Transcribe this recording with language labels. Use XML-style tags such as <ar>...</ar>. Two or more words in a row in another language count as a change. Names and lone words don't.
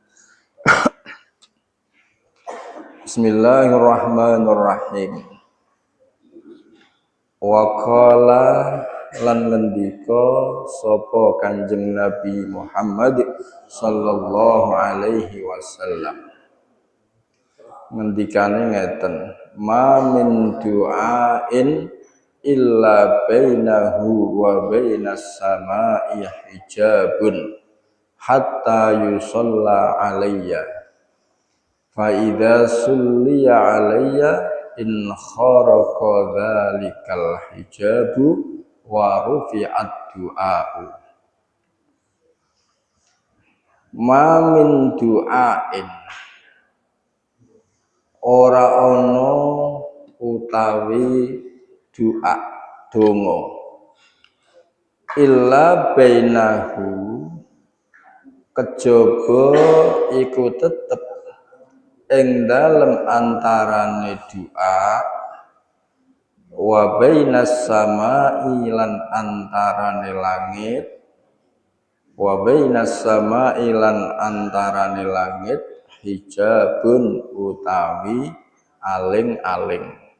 <ar>Bismillahirrahmanirrahim. وقال</ar> <jv>lan ngendika sapa Kanjeng Nabi Muhammad sallallahu</jv> <ar>عليه وسلم,</ar> <jv>ngendikane ngeten,</jv> <ar>ما من دعاء إلا بينه وبين السماء حجاب حتى يصلى علي فإذا صلي علي انخرق ذلك الحجاب ورفع الدعاء. ما من دعاء,</ar> <jv>ora ana utawi doa donga,</jv> <ar>إلا بينه</ar> <jv>kejaba iku tetep ing dalem antarane doa,</jv> <ar>وبين السماء</ar> <jv>lan antarane langit,</jv> <ar>وبين السماء</ar> <jv>lan antarane langit, hijabun utawi aling-aling,</jv>